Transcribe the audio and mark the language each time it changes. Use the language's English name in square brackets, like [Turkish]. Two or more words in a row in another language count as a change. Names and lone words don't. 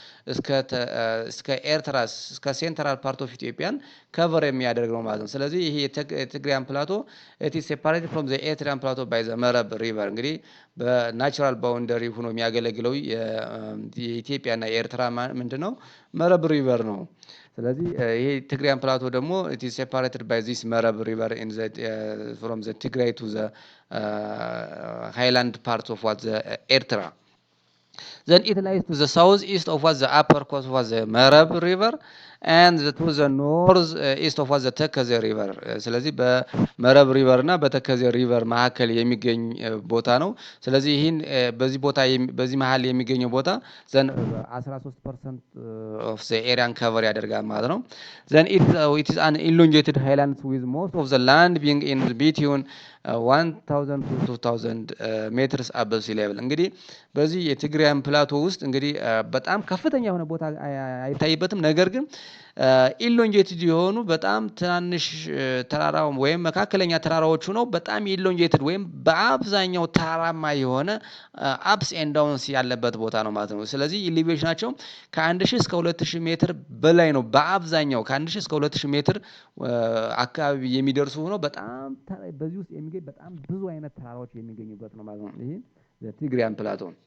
[Amharic] እስከ ኤርትራ እስከ [English] central part of Ethiopia [Amharic] ከቨር የሚያደርግ ነው ማለት ነው። ስለዚህ ይሄ የቲግሪያን ፕላቶ [English] it is separated from the Eritrean plateau by the መረብ river። [Amharic] እንግዲህ [English] natural boundary [Amharic] ሆኖ የሚያገለግለው የኢትዮጵያና የኤርትራ ምንድነው? መረብ ሪቨር ነው። ስለዚህ ይሄ ትግሪያን ፕላቶ ደግሞ [English] it is separated by this መረብ river in the from the Tigray to the highland parts of what the Eritrea. Then it lies to the southeast of what the upper course of what the መረብ river and to the north east of what the ተከዜ river. [Amharic] ስለዚህ በመረብ ሪቨር እና በተከዜ ሪቨር መካከል የሚገኝ ቦታ ነው። ስለዚህ ይህን በዚህ መሀል የሚገኘው ቦታ [English] then 13% of the area cover [Amharic] ያደርጋል ማለት ነው። [English] then it is an elongated highlands with most of the land being in between 1000 to 2000 meters above sea level። [Amharic] እንግዲህ በዚህ የትግራያን ፕላቶ ውስጥ እንግዲህ በጣም ከፍተኛ የሆነ ቦታ አይታይበትም። ነገር ግን ኢሎንጌትድ የሆኑ በጣም ትናንሽ ተራራው ወይም መካከለኛ ተራራዎቹ ነው በጣም ኢሎንጌትድ ወይም በአብዛኛው ተራራማ የሆነ [English] ups and downs [Amharic] ያለበት ቦታ ነው ማለት ነው። ስለዚህ ኢሊቬሽናቸው ከ1000 እስከ 2000 ሜትር በላይ ነው። በአብዛኛው ከ1000 እስከ 2000 ሜትር አካባቢ የሚደርሱ ሆኖ በጣም በዚህ ውስጥ የሚገኝ በጣም ብዙ አይነት ተራራዎች የሚገኙበት ነው ማለት ነው። ይሄ የትግራያን ፕላቶ